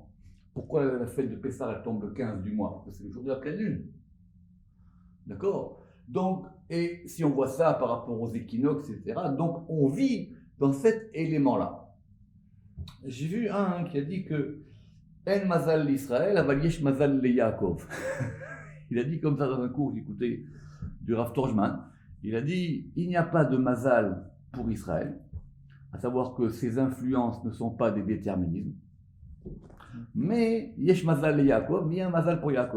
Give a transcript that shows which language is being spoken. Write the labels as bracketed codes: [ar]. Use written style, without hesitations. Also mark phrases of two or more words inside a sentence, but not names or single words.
[fr] Pourquoi la fête de Pessah elle tombe le 15 du mois? Parce que c'est le jour de la pleine lune. D'accord? Donc, et si on voit ça par rapport aux équinoxes, etc., donc on vit dans cet élément-là. J'ai vu un qui a dit que [he] אין מזל לישראל אבל יש מזל ליעקב. [fr] Il a dit comme ça dans un cours, j'écoutais du Rav Torjman. Il a dit il n'y a pas de Mazal pour Israël, à savoir que ses influences ne sont pas des déterminismes. Mais [he] יש מזל ליעקב, [fr] mais il y a un Mazal pour Yaakov.